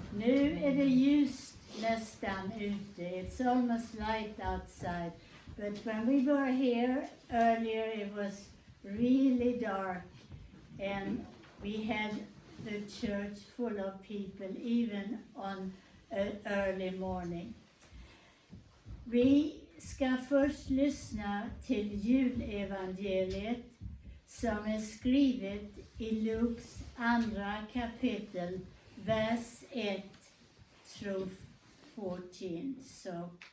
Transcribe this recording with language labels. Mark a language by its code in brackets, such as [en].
[sv] Nu är det ljust nästan ute. [en] It's almost light outside. But when we were here earlier it was really dark. And we had the church full of people even on an early morning. [sv] Vi ska först lyssna till julevangeliet som är skrivet i Lukas andra kapitel, vers 1 [en] through [sv] 14. Så.